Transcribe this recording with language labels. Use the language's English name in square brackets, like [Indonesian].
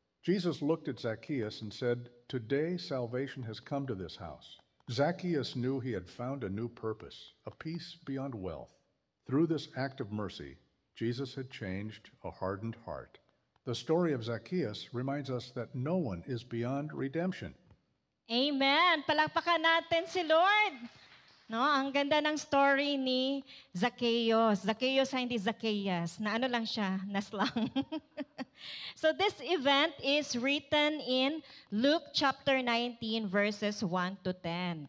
[English] Jesus looked at Zacchaeus and said, "Today salvation has come to this house." Zacchaeus knew he had found a new purpose, a peace beyond wealth. Through this act of mercy, Jesus had changed a hardened heart. The story of Zacchaeus reminds us that no one is beyond redemption. [Filipino] Amen. Palakpakan natin si Lord. No, ang ganda ng story ni Zacchaeus. Zacchaeus hindi Zacchaeus. Na ano lang siya, na slang. [English] So this event is written in Luke chapter 19 verses 1 to 10.